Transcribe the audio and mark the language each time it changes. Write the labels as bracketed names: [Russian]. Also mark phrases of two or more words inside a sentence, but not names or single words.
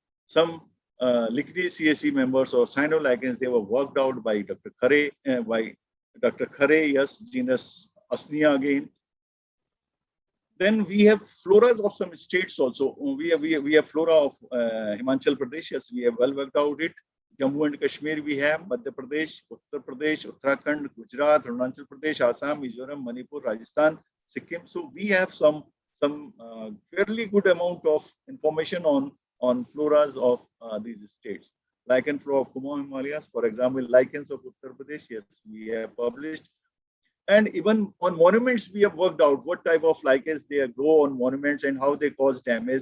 [English] Some lignite CSE members or cyanolichens, they were worked out by Dr. Khare, yes, genus Asnia again. Then we have floras of some states also. We have flora of Himachal Pradesh. Yes, we have well worked out it. Jammu and Kashmir we have, Madhya Pradesh, Uttar Pradesh, Uttarakhand, Gujarat, Arunachal Pradesh, Assam, Mizoram, Manipur, Rajasthan, Sikkim. So we have some fairly good amount of information on floras of these states. Lichen flora of Kumaon Himalayas, for example, lichens of Uttar Pradesh. Yes, we have published. And even on monuments, we have worked out what type of lichens they grow on monuments and how they cause damage.